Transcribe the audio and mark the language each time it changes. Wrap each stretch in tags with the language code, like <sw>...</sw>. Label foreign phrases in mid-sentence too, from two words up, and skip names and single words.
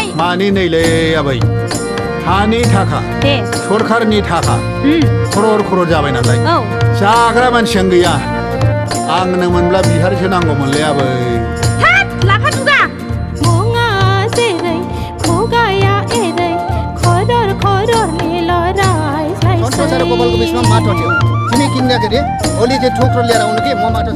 <brx>मानि नैलै आबै हानि थाखा सरखारनि थाखा खरर जाबाय नालाय जाग्रा मानसियानो गैया आंनो मोनब्ला बिहारिसो नांगौमोनलै आबै लाफा दुगा</brx> <ne>सारा गोपालको बिचमा माटो थियो तिमी किन्दाखेरि ओली चाहिँ ठोक्रो लिएर आउनु के म माटो</ne>